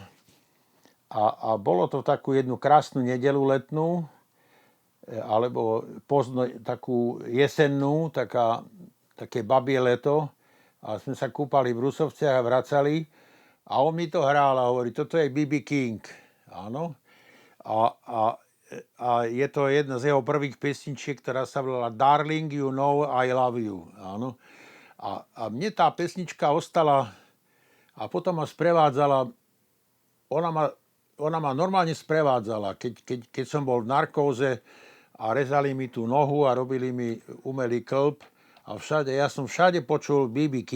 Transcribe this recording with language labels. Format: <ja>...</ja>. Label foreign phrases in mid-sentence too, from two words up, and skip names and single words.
<sk>A bolo to takú jednu krásnu nedeľu letnú, alebo pozdno takú jesennú, také babie leto. A sme sa kúpali v Rusovciach a vracali. A on mi to hral a hovorí, toto je B.B. King. Áno. A je to jedna z jeho prvých pesničiek, ktorá sa volala Darling, you know I love you. Áno. A mne tá pesnička ostala a potom ma sprevádzala, ona ma normálne sprevádzala, keď som bol v narkóze a rezali mi tú nohu a robili mi umelý klb a ja som všade počul B.B.</sk>